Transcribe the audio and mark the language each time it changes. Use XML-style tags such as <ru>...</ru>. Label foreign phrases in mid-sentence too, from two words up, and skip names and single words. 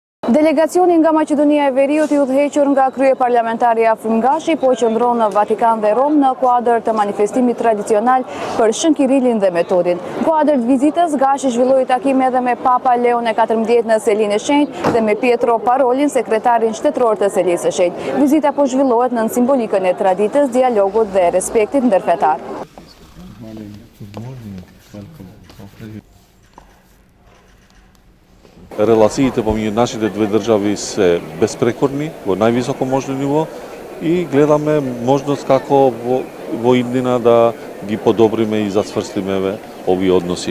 <sq>Делегациони nga Maqedonia e Veriut I udhëhequr nga kryeparlamentari Afrim Gashi po qëndron në Vatikan dhe Rom në kuadër të manifestimit tradicional për Shën Kirilin dhe Metodin. Në kuadër të vizitës, Gashi zhvilloi takime edhe me Papa Leon XIV në Selinë e Shenjtë dhe me Pietro Parolin, sekretarin shtetëror të Selisë së Shenjtë. Vizita po zhvillohet në simbolikën e traditës, dialogut dhe respektit ndërfetar.</sq> <mk>Релациите помеѓу нашите две држави се безпрекорни, во највисоко можно ниво и гледаме можност како во иднина да ги подобриме и зацврстиме овие односи.</mk>